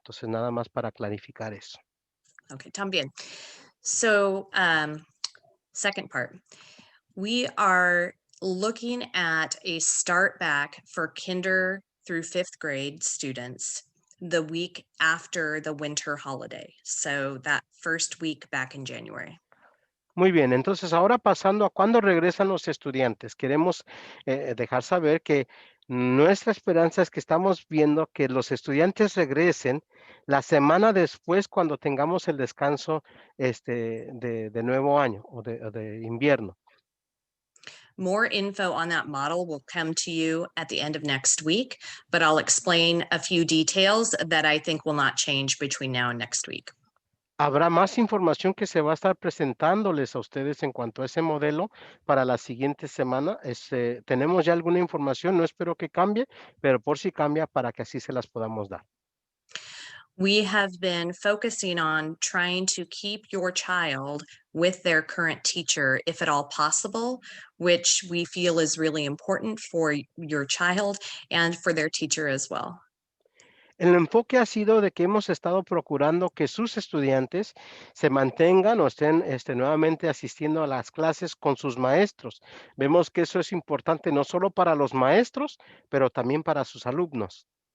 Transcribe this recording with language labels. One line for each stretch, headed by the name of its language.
Spanish: Entonces, nada más para clarificar eso. Okay, también.
English: So, second part, we are looking at a start back for kinder through 5th grade students the week after the winter holiday. So that first week back in January.
Spanish: Muy bien, entonces ahora pasando a cuándo regresan los estudiantes, queremos dejar saber que nuestra esperanza es que estamos viendo que los estudiantes regresen la semana después cuando tengamos el descanso de nuevo año o de invierno.
English: More info on that model will come to you at the end of next week, but I'll explain a few details that I think will not change between now and next week.
Spanish: Habrá más información que se va a estar presentándoles a ustedes en cuanto a ese modelo para la siguiente semana. Tenemos ya alguna información, no espero que cambie, pero por si cambia para que así se las podamos dar.
English: We have been focusing on trying to keep your child with their current teacher, if at all possible, which we feel is really important for your child and for their teacher as well.
Spanish: El enfoque ha sido de que hemos estado procurando que sus estudiantes se mantengan o estén nuevamente asistiendo a las clases con sus maestros. Vemos que eso es importante no solo para los maestros, pero también para sus alumnos.